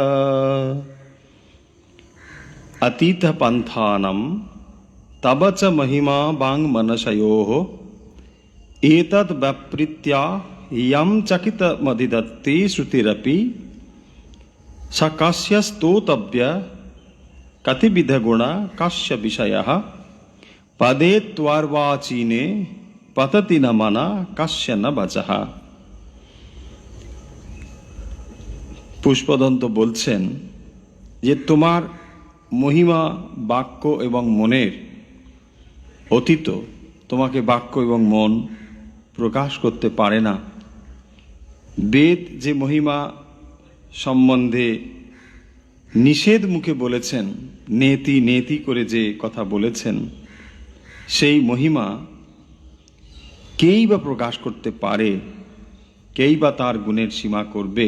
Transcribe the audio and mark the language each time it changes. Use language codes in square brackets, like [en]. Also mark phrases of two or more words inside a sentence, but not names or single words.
[sa] अतीत पंथानम तब च महिमा वाङ्मनसयोः एतद् व्याप्रीत्या यं चकितमधिदत्ते श्रुतिरपि स कस्य स्तोतव्य कतिविध गुण कास्य विषयः पदे त्वर्वाचीने पतति न मना कास्य न वचः। [bn] পুষ্পদন্ত বলছেন যে তোমার মহিমা বাক্য এবং মনের অতীত, তোমাকে বাক্য এবং মন প্রকাশ করতে পারে না। বেদ যে মহিমা সম্বন্ধে নিষেধ মুখে বলেছেন, [sa] नेति नेति [bn] করে যে কথা বলেছেন, সেই মহিমা কেই বা প্রকাশ করতে পারে, কেই বা তার গুণের সীমা করবে।